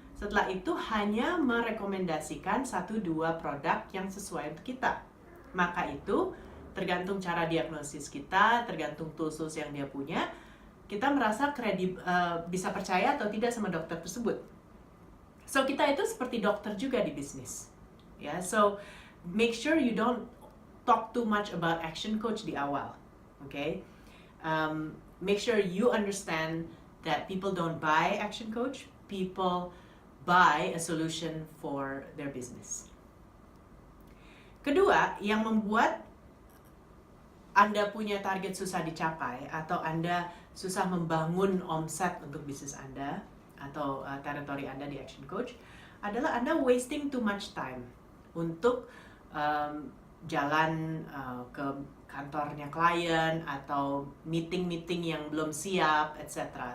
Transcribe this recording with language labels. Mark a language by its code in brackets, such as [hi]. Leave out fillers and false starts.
[id] Setelah itu hanya merekomendasikan 1-2 produk yang sesuai untuk kita. Maka itu tergantung cara diagnosis kita, tergantung tools yang dia punya, kita merasa bisa percaya atau tidak sama dokter tersebut. So kita itu seperti dokter juga di bisnis. [en] Ya, so make sure you don't talk too much about action coach [id] di awal. [en] Okay? Make sure you understand that people don't buy action coach, people buy a solution for their business. [id] Kedua, yang membuat Anda punya target susah dicapai atau Anda susah membangun omset untuk bisnis Anda atau teritori Anda di action coach adalah Anda [en] wasting too much time [id] untuk jalan ke kantornya klien atau meeting yang belum siap, etc.